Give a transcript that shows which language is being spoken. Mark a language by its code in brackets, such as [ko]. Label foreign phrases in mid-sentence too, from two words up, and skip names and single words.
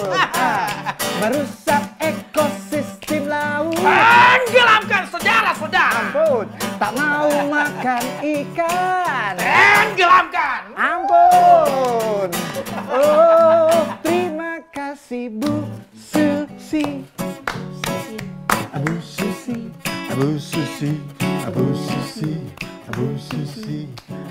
[id] Merusak ekosistem laut. Tenggelamkan saudara-saudara. Ampun. Tak mau makan ikan. Tenggelamkan. Ampun. Oh, terima kasih Bu Susi. Bu Susi. Bu Susi. Bu Susi. Bu Susi.